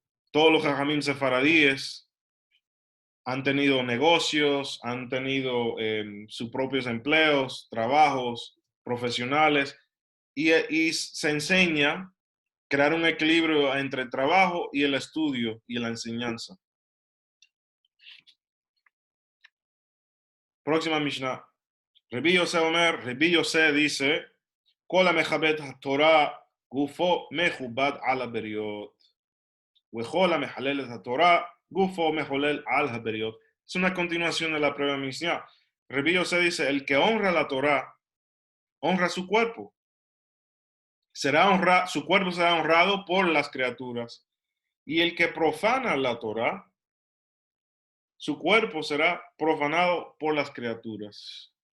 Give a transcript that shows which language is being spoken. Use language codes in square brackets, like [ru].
[es] Todos los jajamim sefaradíes han tenido negocios, han tenido sus propios empleos, trabajos profesionales, y se enseña crear un equilibrio entre el trabajo y el estudio y la enseñanza. Próxima Mishnah. [he] Rabbi Yosef Omer, [es] Rabbi Yosef dice, [he] Kol המכבד התורה גופו מכובד על הבריות, וכל המחלל את התורה גופo מחולל al הבריות. [es] Es una continuación de la prueba Mishnah. Rabbi Yosef dice, el que honra la Torah, honra su cuerpo. Su cuerpo será honrado por las criaturas. Y el que profana la Torah, su cuerpo será profanado por las criaturas.